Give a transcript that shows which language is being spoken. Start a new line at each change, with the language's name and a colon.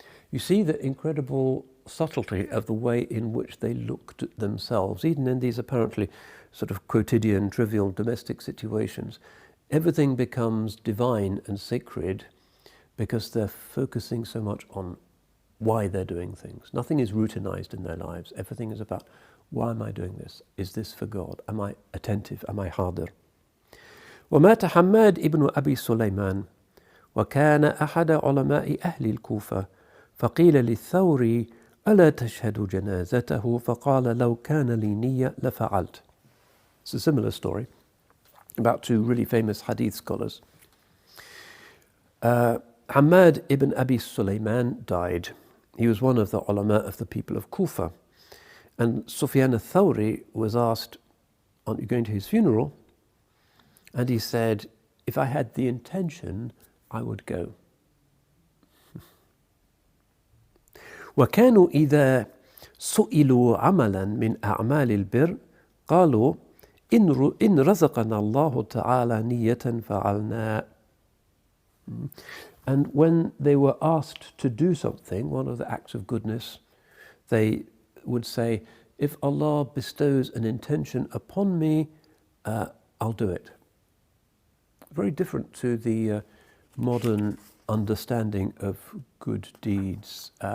English: You see the incredible subtlety of the way in which they looked at themselves, even in these apparently sort of quotidian, trivial, domestic situations. Everything becomes divine and sacred because they're focusing so much on why they're doing things. Nothing is routinized in their lives. Everything is about, why am I doing this? Is this for God? Am I attentive? Am I hadir?
Arabic: ومات حماد ابن أبي سليمان وكان أحد علماء أهل الكوفة فقيل للثوري ألا تشهد جنازته فقال لو كان لي نية لفعلت.
English: It's a similar story about 2 really famous hadith scholars. Hamad ibn Abi Sulaiman died. He was one of the ulama of the people of Kufa. And Sufyan al-Thawri was asked, aren't you going to his funeral? And he said, if I had the intention, I would go.
Arabic: وكانوا إذا سئلوا عملا من أعمال البر قالوا إن رزقنا الله تعالى نية فعلنا.
English: And when they were asked to do something, one of the acts of goodness, they would say, if Allah bestows an intention upon me, I'll do it. Very different to the modern understanding of good deeds.